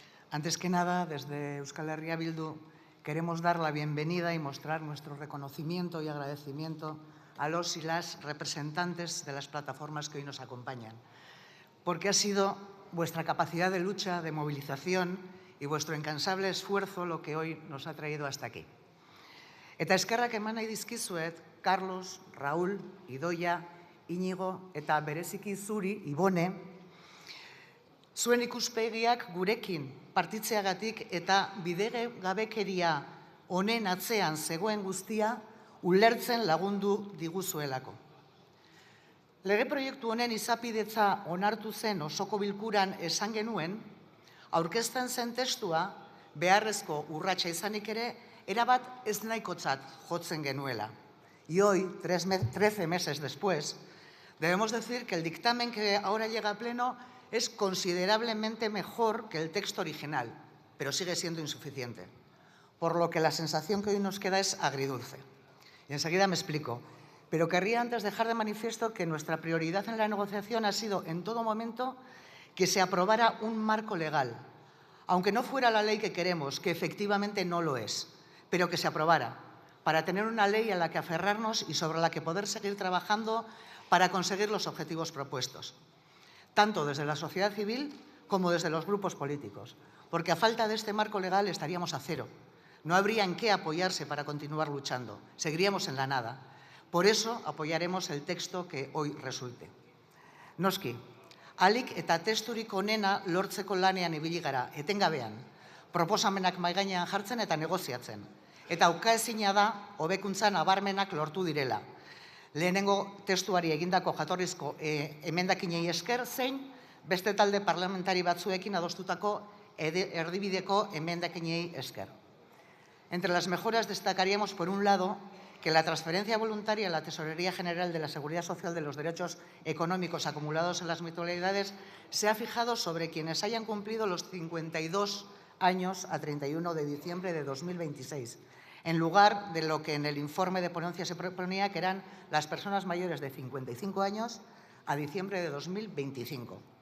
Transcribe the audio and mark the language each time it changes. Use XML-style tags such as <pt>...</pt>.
<es>Antes que nada, desde Euskal Herria Bildu queremos dar la bienvenida y mostrar nuestro reconocimiento y agradecimiento a los y las representantes de las plataformas que hoy nos acompañan, porque ha sido vuestra capacidad de lucha, de movilización y vuestro incansable esfuerzo lo que hoy nos ha traído hasta aquí.</es> <eu>Eta eskerrak eman nahi dizkizuet, Carlos, Raúl, Idoia, Iñigo eta bereziki zuri, Ibone, zuen ikuspegiak gurekin partitzeagatik eta bidegabekeria honen atzean zegoen guztia ulertzen lagundu diguzuelako. Lege proiektu honen izapidetza onartu zen osoko bilkuran esan genuen, aurkezten zen testua beharrezko urratsa izanik ere erabat ez nahikotzat jotzen genuela.</eu> <es>Y hoy, 13 meses después, debemos decir que el dictamen que ahora llega a pleno es considerablemente mejor que el texto original, pero sigue siendo insuficiente. Por lo que la sensación que hoy nos queda es agridulce. Y enseguida me explico. Pero querría antes dejar de manifiesto que nuestra prioridad en la negociación ha sido en todo momento que se aprobara un marco legal, aunque no fuera la ley que queremos, que efectivamente no lo es, pero que se aprobara, para tener una ley a la que aferrarnos y sobre la que poder seguir trabajando para conseguir los objetivos propuestos, tanto desde la sociedad civil como desde los grupos políticos, porque a falta de este marco legal estaríamos a cero. No habría en qué apoyarse para continuar luchando, seguiríamos en la nada. Por eso apoyaremos el texto que hoy resulte.</es> <eu>Noski, ahalik eta testurik onena lortzeko lanean ibili gara, etengabean, proposamenak mahai gainean jartzen eta negoziatzen. Eta ukaezina da hobekuntza nabarmenak lortu direla. Lehenengo testuari egindako jatorrizko emendakinei esker zein beste talde parlamentari batzuekin adostutako erdibideko emendakinei esker.</eu> <es>Entre las mejoras destacaríamos, por un lado, que la transferencia voluntaria a la Tesorería General de la Seguridad Social de los derechos económicos acumulados en las mutualidades se ha fijado sobre quienes hayan cumplido los 52 años a 31 de diciembre de 2026, en lugar de lo que en el informe de ponencia se proponía, que eran las personas mayores de 55 años a diciembre de 2025,</es>